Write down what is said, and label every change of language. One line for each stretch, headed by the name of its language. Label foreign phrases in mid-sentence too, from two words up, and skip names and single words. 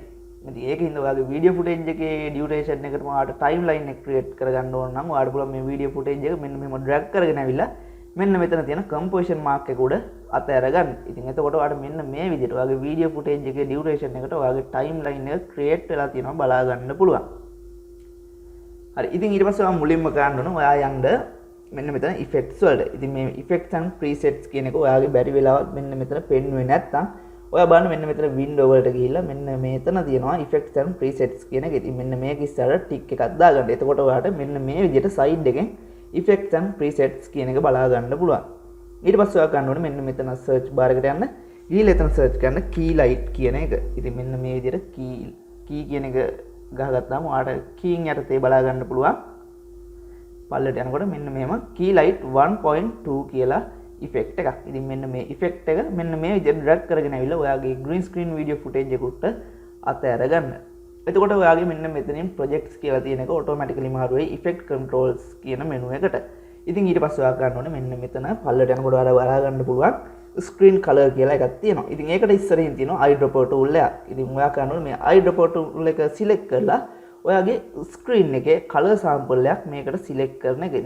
Sinhala: ඉතින් ඒකින්ද ඔයාගේ
English: video footage
Sinhala: එකේ duration එකට ඔයාලට timeline එක create කරගන්න ඕන නම් ඔයාලට පුළුවන් මේ
English: video footage
Sinhala: එක මෙන්න මෙහෙම drag කරගෙන ඇවිල්ලා මෙන්න මෙතන තියෙන
English: composition mark
Sinhala: එක උඩ අතහැර ගන්න. ඉතින් එතකොට ඔයාලට මෙන්න මේ විදිහට ඔයාගේ
English: video footage
Sinhala: එකේ duration එකට ඔයාගේ timeline එක create වෙලා තියෙනවා බලා ගන්න පුළුවන්. හරි. ඉතින් ඊට පස්සේ ඔයා මුලින්ම ගන්න ඕන ඔයා යන්න මෙන්න මෙතන effects වලට. ඉතින් මේ
English: effects and presets
Sinhala: කියන එක ඔයාගේ බැරි වෙලාවත් මෙන්න මෙතන පෙන්වුවේ නැත්නම් ඔයා බලන්න මෙන්න මෙතන window වලට ගිහිල්ලා මෙන්න මෙතන තියෙනවා
English: effects and presets
Sinhala: කියන එක. ඉතින් මෙන්න මේක ඉස්සරහට tick එකක් දාගන්න. එතකොට ඔයාලට මෙන්න මේ විදිහට side එකෙන්
English: effects and presets
Sinhala: කියන එක බලා ගන්න පුළුවන්. ඊට පස්සේ ඔයා ගන්න ඕනේ මෙන්න මෙතන
English: search bar
Sinhala: එකට යන්න. ගිහලා එතන search කරන්න
English: key light
Sinhala: කියන එක. ඉතින් මෙන්න මේ විදිහට key කියන එක ගහගත්තාම ඔයාලට keying යටතේ බලා ගන්න පුළුවන්. පල්ලට යනකොට මෙන්න මෙහෙම
English: key light
Sinhala: 1.2 කියලා effect එකක්. ඉතින් මෙන්න මේ effect එක මෙන්න මේ විදිහට drag කරගෙන ඇවිල්ලා ඔයාගේ
English: green screen video footage
Sinhala: එකට අතහැර ගන්න. එතකොට ඔයාගේ මෙන්න මෙතනින් projects කියලා තියෙන එක automatically මාරු වෙයි
English: effect controls
Sinhala: කියන menu එකට. ඉතින් ඊට පස්සේ ඔයා ගන්න ඕනේ මෙන්න මෙතන පල්ලට යනකොට ඔයාලා බලා ගන්න පුළුවන්
English: screen color
Sinhala: කියලා එකක් තියෙනවා. ඉතින් ඒකට ඉස්සරින් තියෙනවා
English: eyedropper tool
Sinhala: එක. ඉතින් ඔයා ගන්න ඕනේ මේ
English: eyedropper tool
Sinhala: එක select කරලා ඔයාගේ screen එකේ
English: color sample
Sinhala: එකක් මේකට select කරන එක.